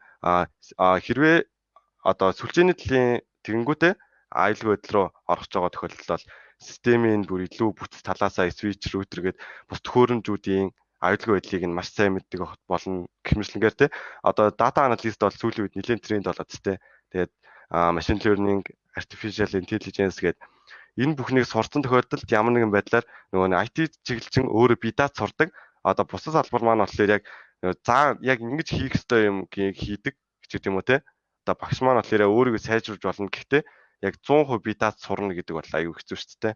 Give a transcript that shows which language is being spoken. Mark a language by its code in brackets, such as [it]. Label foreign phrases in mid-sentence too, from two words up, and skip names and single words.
[mn] Хэрвээ одоо сүлжээний талын тэгэнгүүтээ аюулгүй байдал руу орох байгаа тохиолдолд бол системийн бүр илүү бүтц талаасаа [en] switch router [mn] гээд бус төхөөрөмжүүдийн аюулгүй байдлыг нь маш сайн мэддэг болно гэх мэтлэнгээр одоо [en] data analyst [mn] бол сүүлийн үед нэлээд тренд болоод тэгээд [en] machine learning, artificial intelligence [mn] гээд энэ бүхнийг сурсан тохиолдолд ямар нэгэн байдлаар IT чиглэлчин өөрөө бие даат сурдаг. Одоо бусад салбар маань болохоор яг ингэж хийх ёстой юм хийдэг гэж юм уу одоо багш маань болохоор өөрийгөө сайжруулж болно. Гэхдээ яг 100% бие даат сурна гэдэг бол аюу хэцүү шүү дээ.